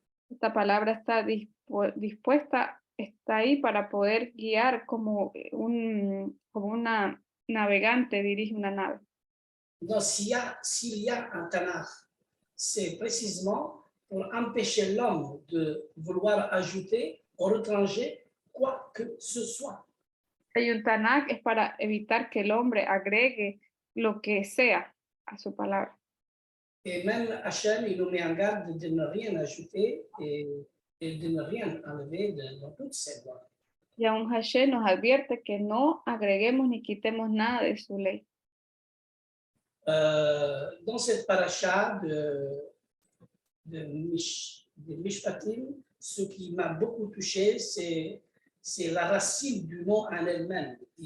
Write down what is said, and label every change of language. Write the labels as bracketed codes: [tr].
[es] Esta palabra está dispuesta, está ahí para poder guiar como una navegante dirige una nave. [fr] Donc, s'il y a un Tanakh, c'est précisément pour empêcher l'homme de vouloir ajouter ou retrancher quoi que ce soit. [es] Hay un Tanakh es para evitar que el hombre agregue lo que sea a su palabra. [fr] Et même Hachem, il nous met en garde de ne rien ajouter et de ne rien enlever dans toutes ces lois. [es] Y aún Hashem nos advierte que no agreguemos ni quitemos nada de su ley. [fr] Dans cette paracha de Mishpatim, ce qui m'a beaucoup touché, c'est la racine du mot en elle-même.